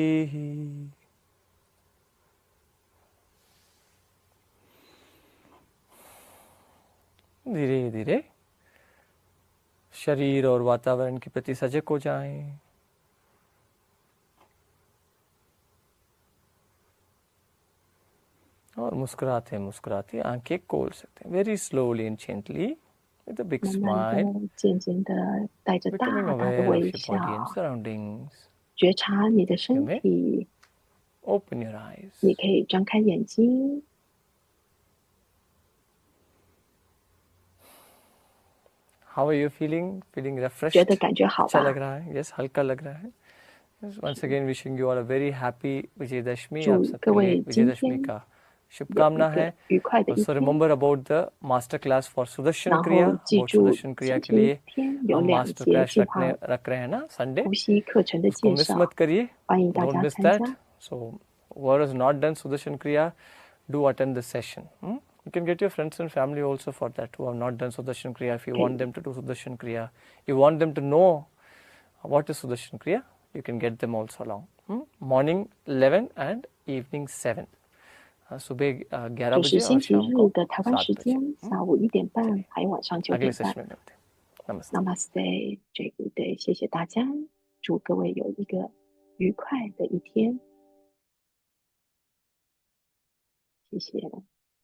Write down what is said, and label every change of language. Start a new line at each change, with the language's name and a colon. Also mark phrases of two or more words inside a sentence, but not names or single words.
Hindi: धीरे धीरे शरीर और वातावरण के प्रति सजग हो जाएं. और मुस्कुराते मुस्कुराते आंखें खोल सकते हैं.
English: very slowly and gently with a big
Chinese: 慢慢
English: स्माइल,
Chinese: 的、渐渐的，带着大
English: becoming
Chinese: 大的
English: aware of
Chinese: 微
English: your body and
Chinese: 笑，
English: surroundings.
Chinese: 觉察你的身
English: You may
Chinese: 体。
English: open your eyes.
Chinese: 你可以张开眼睛，
English: How are you feeling? Feeling
Chinese: 觉
English: refreshed?
Chinese: 得感觉好
Hindi: अच्छा
Chinese: 吧？
Hindi: लग रहा है? Yes, हल्का लग रहा है.
English: Yes, once again wishing you all a very happy विजयदशमी.
Chinese: 祝
Hindi: आप
Chinese: 各
Hindi: सबके लिए
Chinese: 位今
Hindi: विजयदशमी
Chinese: 天
Hindi: का
Chinese: 有
Hindi: शुभकामना
Chinese: 一
Hindi: है.
Chinese: 个愉快的一
English: Also
Chinese: 天。
English: remember about the master class for सुदर्शन
Chinese: 然
Hindi: क्रिया.
Chinese: 后记
English: About
Chinese: 住，
Hindi: सुदर्शन क्रिया
Chinese: 星
Hindi: के लिए
Chinese: 期天有
Hindi: हम
Chinese: 2
Hindi: मास्टर
Chinese: 节
Hindi: क्लास
Chinese: 计划
Hindi: रख रहे हैं ना Sunday.
Chinese: 呼吸课程的
Hindi: उसको
Chinese: 介
Hindi: मिस
Chinese: 绍，
Hindi: मत करिए.
Chinese: 欢迎大
English: Don't
Chinese: 家
English: miss
Chinese: 参
English: that.
Chinese: 加。
English: So whoever has not done सुदर्शन क्रिया, do attend the session. You can get your friends and family also for that who have not done Sudarshan Kriya. If you want them to do Sudarshan Kriya, you want them to know what is Sudarshan Kriya, you can get them also along. Morning 11 and evening 7.
Hindi: सुबह 11
Chinese: 这是
Hindi: बजे
Chinese: 星
Hindi: और
Chinese: 期
Hindi: शाम
Chinese: 日
Hindi: को
Chinese: 的台湾
Hindi: 7
Chinese: 时
Hindi: बजे.
Chinese: 间，下午1点半，还有晚上9
Hindi: अगले
Chinese: 点半
Hindi: सेशन。में मिलते हैं. नमस्ते. Namaste，
Chinese: 这个对，谢谢大家，祝各位有一个愉快的一天，谢谢。